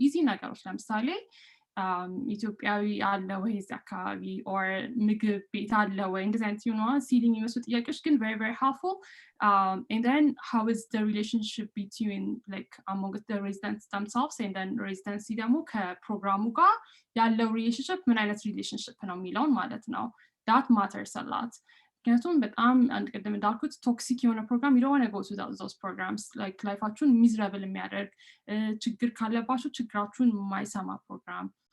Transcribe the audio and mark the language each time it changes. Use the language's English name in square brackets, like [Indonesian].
[Amharic] ኢዚ ነገሮች ለምሳሌ ኢትዮጵያዊ አለ ወይ እዚህ አካባቢ or ምግብ ቤት አለ ወይ እንደዚህ አይነት ሲሊንግ የሚመስሉ ጥያቄዎች ግን [English] very very helpful. And then how is the relationship between like among the residents themselves and then residency [Amharic] ደግሞ ከፕሮግራሙ ጋር ያለው [English] relationship [Amharic] ምን አይነት [English] relationship [Amharic] ነው የሚለውን ማለት ነው. [English] that matters a lot. [Amharic] ምክንያቱም በጣም ቅድም እንዳልኩት ቶክሲክ የሆነ ፕሮግራም [English] you don't want to go to those programs. [Amharic] like ላይፋችሁን ሚዝረብል የሚያደርግ ችግር ካለባችሁ ችግራችሁን የማይሰማ ፕሮግራም.